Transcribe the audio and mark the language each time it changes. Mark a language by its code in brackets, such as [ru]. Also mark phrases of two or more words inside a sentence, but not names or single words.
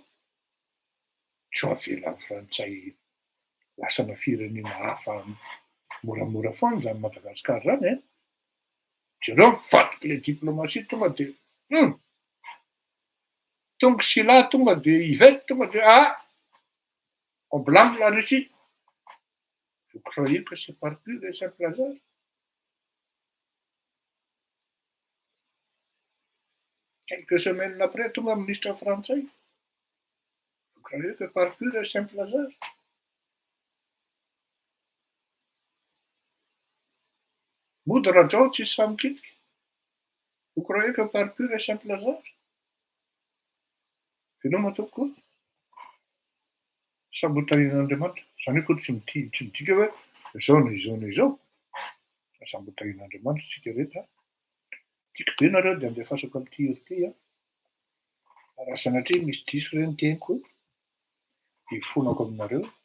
[mg] Tsy ho avelan'ny frantsay lasana firenena hafa moramora foana zany Madagasikara zany e. Zareo mivadiky le diplomatie tonga de tonga sy là tonga de Yvette tonga de [fr] on blâme la Russie. Vous croyez que c'est par pur et simple hasard? Quelques semaines après [mg] tonga ministre frantsay. [fr] Vous croyez que par pur et simple hasard? [mg] Mody Rajao tsisy samikitiky. [fr] Vous croyez que par pur et simple hasard? [mg] Ianao matoa koa sambotahin'Andriamanitra. Zany hoe koa tsy midika hoe izao na izao. Sambotahin'Andriamanitra tsika rehetra. Tiako be nareo de andefasako amin'ity hery ity a. Raha sanatria misy diso reny teniko hifonako aminareo.